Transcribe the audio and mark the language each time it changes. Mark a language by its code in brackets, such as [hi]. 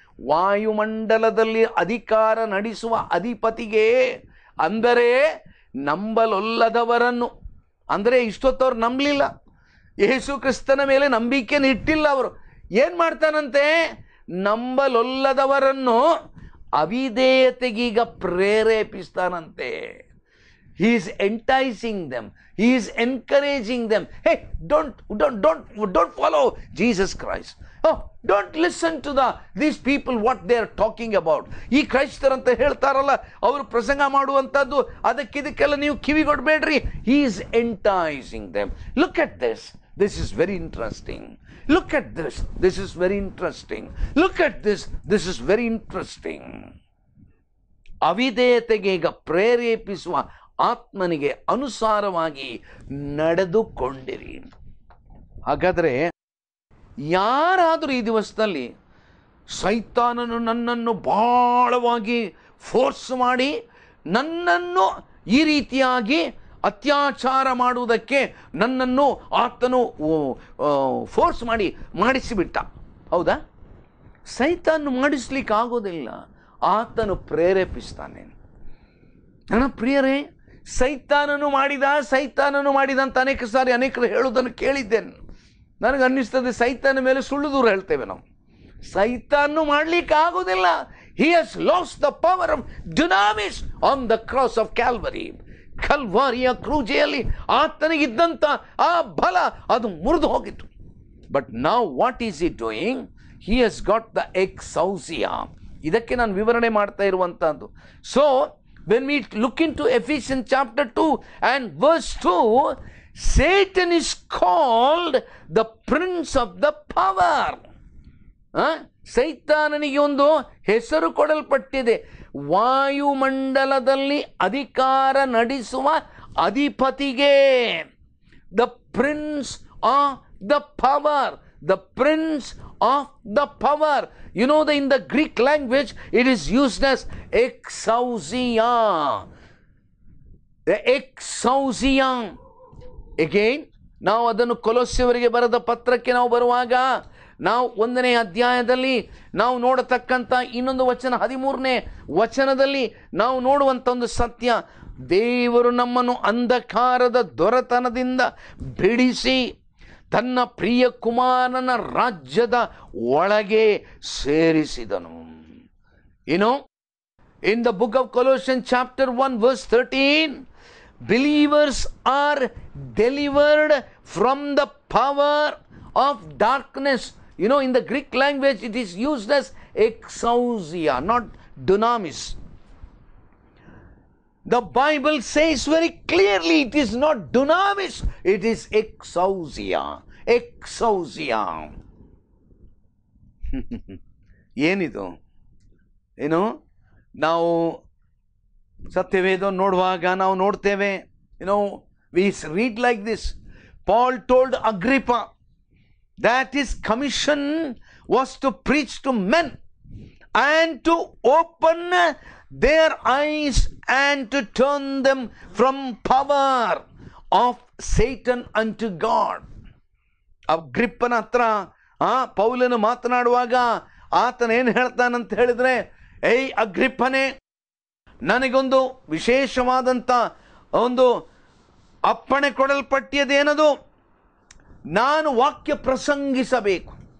[kn] ವಾಯುಮಂಡಲದಲ್ಲಿ ಅಧಿಕಾರ ನಡೆಸುವ ಅಧಿಪತಿಗೆ, ಅಂದರೆ ನಂಬಲೊಲ್ಲದವರನ್ನು, ಅಂದರೆ ಇಷ್ಟೊತ್ತವ್ರು ನಂಬಲಿಲ್ಲ, ಯೇಸು ಕ್ರಿಸ್ತನ ಮೇಲೆ ನಂಬಿಕೆಯನ್ನು ಇಟ್ಟಿಲ್ಲ ಅವರು. ಏನು ಮಾಡ್ತಾನಂತೆ? ನಂಬಲೊಲ್ಲದವರನ್ನು ಅವಿಧೇಯತೆಗೀಗ ಪ್ರೇರೇಪಿಸ್ತಾನಂತೆ. [en] He is enticing them. He is encouraging them. Hey, don't follow Jesus Christ. Oh, don't listen to these people what they are talking about. [kn] ಈ ಕ್ರೈಸ್ತರಂತ ಹೇಳ್ತಾರಲ್ಲ, ಅವರು ಪ್ರಸಂಗ ಮಾಡುವಂಥದ್ದು ಅದಕ್ಕಿದಕ್ಕೆಲ್ಲ ನೀವು ಕಿವಿಗೊಡಬೇಡ್ರಿ. [en] He is enticing them. Look at this. This is very interesting. Look at this. This is very interesting. Look at this. This is very interesting. [kn] ಅವಿಧೇಯತೆಗೆ ಈಗ ಪ್ರೇರೇಪಿಸುವ ಆತ್ಮನಿಗೆ ಅನುಸಾರವಾಗಿ ನಡೆದುಕೊಂಡಿರಿ. ಹಾಗಾದರೆ ಯಾರಾದರೂ ಈ ದಿವಸದಲ್ಲಿ ಸೈತಾನನು ನನ್ನನ್ನು ಬಹಳವಾಗಿ ಫೋರ್ಸ್ ಮಾಡಿ ನನ್ನನ್ನು ಈ ರೀತಿಯಾಗಿ ಅತ್ಯಾಚಾರ ಮಾಡುವುದಕ್ಕೆ ನನ್ನನ್ನು ಆತನು ಫೋರ್ಸ್ ಮಾಡಿಸಿಬಿಟ್ಟ, ಹೌದಾ? ಸೈತಾನು ಮಾಡಿಸ್ಲಿಕ್ಕೆ ಆಗೋದಿಲ್ಲ, ಆತನು ಪ್ರೇರೇಪಿಸ್ತಾನೆ. ನನ್ನ ಪ್ರಿಯರೇ, ಸೈತಾನನು ಮಾಡಿದಂತ ಅನೇಕ ಸಾರಿ ಅನೇಕರು ಹೇಳುವುದನ್ನು ಕೇಳಿದ್ದೇನೆ. ನನಗೆ ಅನ್ನಿಸ್ತದೆ ಸೈತಾನ ಮೇಲೆ ಸುಳ್ಳು ದೂರ ಹೇಳ್ತೇವೆ ನಾವು. ಸೈತಾನು ಮಾಡಲಿಕ್ಕೆ ಆಗೋದಿಲ್ಲ. [en] He has lost the power of dunamis on the cross of Calvary. [kn] ಕಲ್ವಾರಿಯ ಕ್ರೂಜೆಯಲ್ಲಿ ಆತನಿಗಿದ್ದಂಥ ಆ ಬಲ ಅದು ಮುರಿದು ಹೋಗಿತ್ತು. [en] But now what is he doing? He has got the exousia. [kn] ಇದಕ್ಕೆ ನಾನು ವಿವರಣೆ ಮಾಡ್ತಾ ಇರುವಂತಹದ್ದು. [en] So when we look into Ephesians chapter 2 and verse 2, Satan is called the prince of the power. [kn] ಸೈತಾನನಿಗೆ ಒಂದು ಹೆಸರು ಕೊಡಲ್ಪಟ್ಟಿದೆ, ವಾಯುಮಂಡಲದಲ್ಲಿ ಅಧಿಕಾರ ನಡೆಸುವ ಅಧಿಪತಿಗೆ. [en] The prince of the power, the prince of the power. You know that in the Greek language it is used as exousia. The exousia. [kn] Again, ನಾವು ಅದನ್ನು ಕೊಲೊಸ್ಸೆಯವರಿಗೆ ಬರೆದ ಪತ್ರಕ್ಕೆ ನಾವು ಬರುವಾಗ ನಾವು 1ನೇ ಅಧ್ಯಾಯದಲ್ಲಿ ನಾವು ನೋಡತಕ್ಕಂಥ ಇನ್ನೊಂದು ವಚನ 13ನೇ ವಚನದಲ್ಲಿ ನಾವು ನೋಡುವಂಥ ಒಂದು ಸತ್ಯ, ದೇವರು ನಮ್ಮನ್ನು ಅಂಧಕಾರದ ದೊರೆತನದಿಂದ ಬಿಡಿಸಿ ತನ್ನ ಪ್ರಿಯ ಕುಮಾರನ ರಾಜ್ಯದ ಒಳಗೆ ಸೇರಿಸಿದನು. [en] In the book of Colossians chapter 1 verse 13, believers are delivered from the power of darkness. In the Greek language it is used as exousia, not dunamis. The Bible says very clearly it is not dunamis, it is exousia. Exousia. [kn] ಏನಿದು? ನಾವು ಸತ್ಯವೇದ ನೋಡುವಾಗ ನಾವು ನೋಡ್ತೇವೆ, [en] we read like this. Paul told Agrippa that his commission was to preach to men and to open their eyes and to turn them from power of Satan unto God. [kn] ಅಗ್ರಿಪ್ಪನ ಹತ್ರ ಪೌಲನು ಮಾತನಾಡುವಾಗ ಆತನೇನು ಹೇಳ್ತಾನಂತ ಹೇಳಿದ್ರೆ, ಏಯ್ ಅಗ್ರಿಪ್ಪನೇ, ನನಗೊಂದು ವಿಶೇಷವಾದಂಥ ಒಂದು ಅಪ್ಪಣೆ ಕೊಡಲ್ಪಟ್ಟಿಯದೇನದು, ನಾನು ವಾಕ್ಯ ಪ್ರಸಂಗಿಸಬೇಕು.